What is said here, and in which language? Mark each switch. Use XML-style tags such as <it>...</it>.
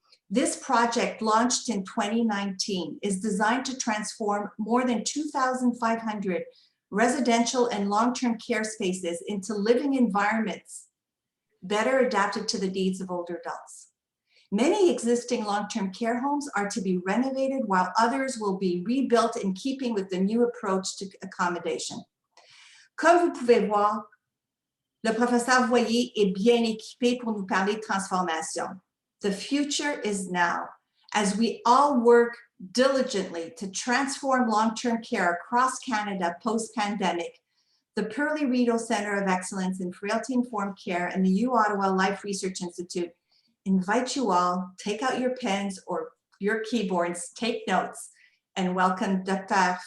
<en>This project, launched in 2019, is designed to transform more than 2,500 residential and long-term care spaces into living environments better adapted to the needs of older adults. Many existing long-term care homes are to be renovated, while others will be rebuilt in keeping with the new approach to accommodation.</en> <fr>Comme vous pouvez voir, le professeur Voyer est bien équipé pour nous parler de transformation.</fr> <en>The future is now. As we all work diligently to transform long-term care across Canada post-pandemic, the Pearly Rideau Center of Excellence in Frailty-Informed Care and the U Ottawa Life Research Institute invite you all, take out your pens or your keyboards, take notes, and welcome Dr.</en>